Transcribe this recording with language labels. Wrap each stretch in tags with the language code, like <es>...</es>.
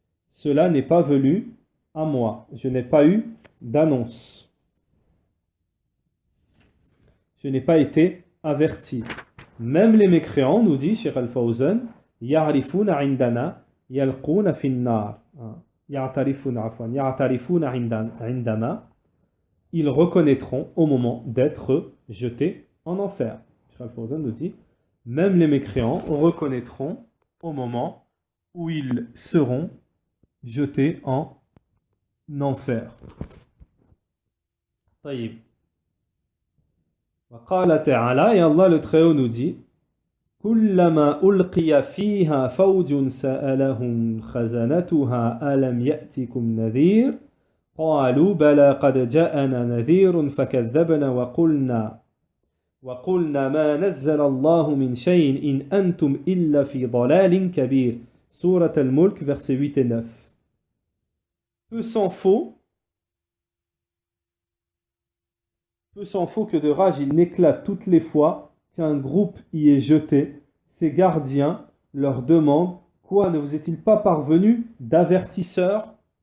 <fr>Cela n'est pas venu à moi. Je n'ai pas eu d'annonce. je n'ai pas été averti. Même les mécréants, nous dit Cheikh Al-Fawzan,</fr> <ar>يعرفون عندنا يلقون في النار. يعترفون عفوا يعترفون عندنا.</ar> <fr>Ils reconnaîtront au moment d'être jetés en enfer. Cheikh Al-Fawzan nous dit, même les mécréants reconnaîtront au moment où ils seront jetés en enfer.</fr> <ar>طيب. وقال تعالى,</ar> <fr>et Allah le Très-Haut nous dit,</fr> <ar>كلما ألقي فيها فوج سألهم خزنتها ألم يأتكم نذير قالوا بلى قد جاءنا نذير فكذبنا وقلنا ما نزل الله من شيء إن أنتم إلا في ضلال كبير.</ar> <fr>Sourate Al-Mulk, versets 8 et 9. Peu s'en faut que de rage il n'éclate toutes les fois qu'un groupe y est jeté. Ses gardiens leur demandent, quoi, ne vous est-il pas parvenu d'avertisseurs?</fr>